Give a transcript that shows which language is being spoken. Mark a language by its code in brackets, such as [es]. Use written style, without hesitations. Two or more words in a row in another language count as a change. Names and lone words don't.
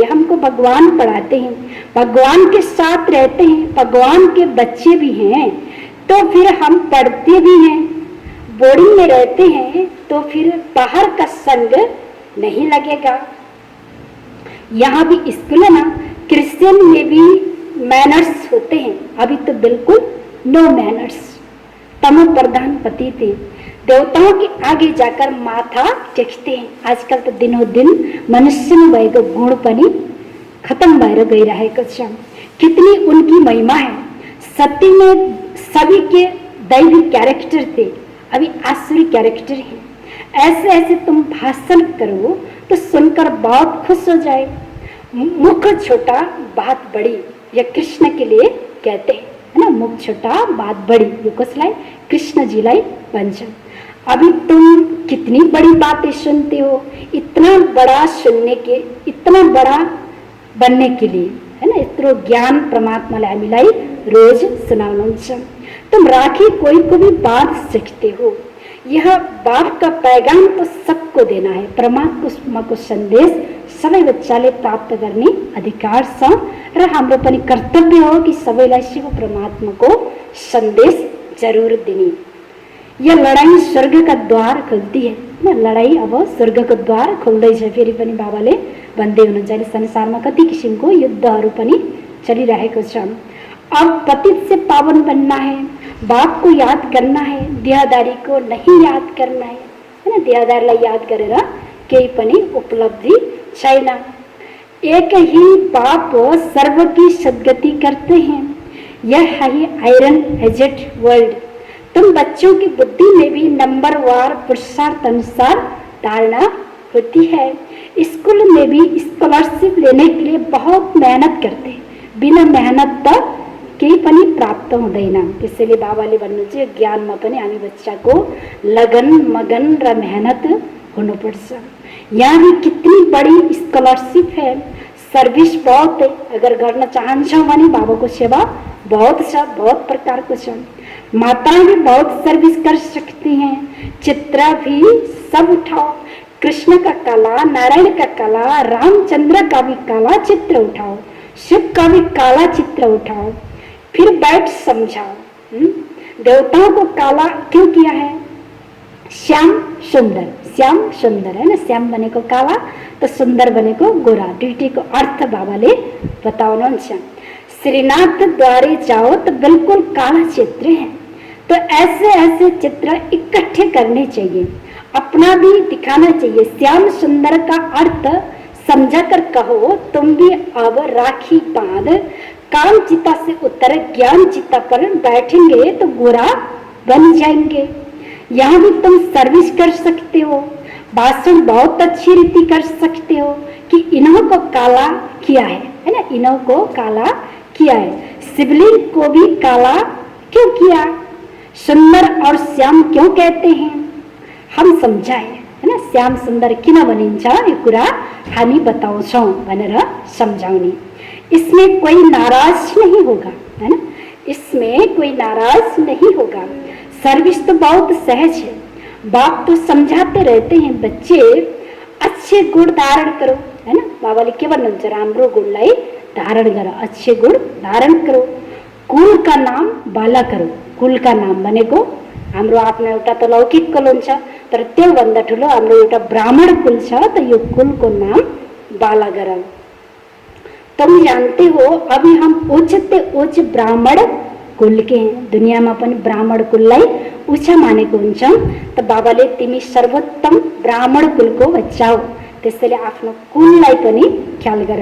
[hi] हमको भगवान पढ़ाते हैं, भगवान के साथ रहते हैं, भगवान के बच्चे भी हैं, तो फिर हम पढ़ते भी हैं, बोर्डिंग में रहते हैं, तो फिर बाहर का संग नहीं लगेगा। यहाँ भी स्कूल है ना, क्रिश्चियन में भी मैनर्स होते हैं, अभी तो बिल्कुल [en] no manners. [hi] तमो प्रधान पति थे, देवताओं के आगे जाकर माथा टेक्ते हैं। [ne] आजकल तो दिनों दिन मनुष्यमा भएको गुण पनि खत्म भएर गइरहेको छ। [hi] कितनी उनकी महिमा है। सती में सभी के दैवी कैरेक्टर थे, अभी आसुरी कैरेक्टर है। ऐसे ऐसे तुम भाषण करो तो सुनकर बहुत खुश हो जाए। मुख छोटा बात बड़ी, यह कृष्ण के लिए कहते हैं, है ना। मुख छोटा बात बड़ी, [ne] यो कसलाई, कृष्ण जीलाई भन्छ। [hi] अभी तुम कितनी बड़ी बातें सुनते हो, इतना बड़ा सुनने के, इतना बड़ा बनने के लिए, है ना। [ne] यत्रो ज्ञान परमात्माले हामीलाई रोज सुनाउनुहुन्छ। [hi] तुम राखी कोई को भी बात सकते हो। यह बाप का पैगाम तो सबको देना है। [ne] परमात्मा को संदेश सबै बच्चाले प्राप्त गर्ने अधिकार छ र हाम्रो पनि कर्तव्य हो कि सबैलाई शिव परमात्माको सन्देश जरूर दिने। [hi] यह लडाई स्वर्ग का द्वार खोल्ती है ना। [ne] लडाई अब स्वर्ग को द्वार खोल्दैछ। फेरि पनि बाबाले भन्दै हुनुहुन्छ अहिले संसारमा कति किसिमको युद्धहरू पनि चलिरहेको छ। [hi] अब पतित से पावन बनना है, बाप को याद करना है, देहदारी को नहीं याद करना है ना। [ne] देहदारीलाई याद गरेर केही पनि उपलब्धि छैन। [hi] एक ही बाप सर्व की सद्गति करते हैं, यह है [en] iron aged world. [hi] तुम बच्चों की बुद्धि में भी नंबरवार पुरुषार्थ अनुसार धारणा होती है। स्कूल में भी स्कॉलरशिप लेने के लिए बहुत मेहनत करते हैं, बिना मेहनत [ne] त केही पनि प्राप्त हुँदैन। त्यसैले बाबाले भन्नुहुन्छ ज्ञानमा पनि हामी बच्चाको लगन मगन र मेहनत हुनुपर्छ। [hi] यहाँ भी कितनी बड़ी स्कॉलरशिप है, सर्विस बहुत है। [ne] अगर गर्न चाहन्छौँ भने बाबाको सेवा बहुत छ, बहुत प्रकारको छ। [hi] माताएं भी बहुत सर्विस कर सकती हैं। चित्र भी सब उठाओ, कृष्ण का काला, नारायण का काला, रामचंद्र का भी काला चित्र उठाओ, शिव का भी काला चित्र उठाओ, फिर बैठ समझाओ। देवताओं को काला क्यों किया है? श्याम सुंदर, श्याम सुंदर है ना, श्याम बने को काला तो सुंदर बने को गोरा, [ne] दुईटी को अर्थ बाबाले बताउनुहुन्छ। [hi] श्रीनाथ द्वारे जाओ तो बिल्कुल काला चित्र है, तो ऐसे ऐसे चित्र इकट्ठे करने चाहिए, अपना भी दिखाना चाहिए। श्याम सुंदर का अर्थ समझा कर कहो, तुम भी अब राखी बांध काम चिता से उतर ज्ञान चिता पर बैठेंगे तो गोरा बन जाएंगे। यहाँ भी तुम सर्विस कर सकते हो, भाषण बहुत अच्छी रीति कर सकते हो कि इन्हों को काला किया है ना, इन्हों को काला किया है। शिवलिंग को भी काला क्यों किया, सुंदर और श्याम क्यों कहते हैं, हम समझाए है ना। [ne] श्याम सुंदर किन बनिन्छ यो कुरा हामी बताउँछौँ भनेर सम्झाउने। [hi] इसमें कोई नाराज नहीं होगा है ना, इसमें कोई नाराज नहीं होगा। सर्विस तो बहुत सहज है, बाप तो समझाते रहते हैं बच्चे अच्छे गुण धारण करो है ना। [ne] बाबाले के भन्नुहुन्छ, राम्रो गुणलाई धारण गर, [hi] अच्छे गुण धारण करो, कुल का नाम बाला करो। कुल का नाम [ne] भनेको हाम्रो आफ्नो एउटा त लौकिक कुल हुन्छ, तर त्योभन्दा ठुलो हाम्रो एउटा ब्राह्मण कुल छ, त यो कुलको नाम बाला गर। [hi] तुम जानते हो अभी हम उच्चते उच्च ब्राह्मण कुल के हैं, [ne] दुनियामा पनि ब्राह्मण कुललाई उच्च मानेको हुन्छ। त बाबाले तिमी सर्वोत्तम ब्राह्मण कुलको बच्चा हो, त्यसैले आफ्नो कुललाई पनि ख्याल गर।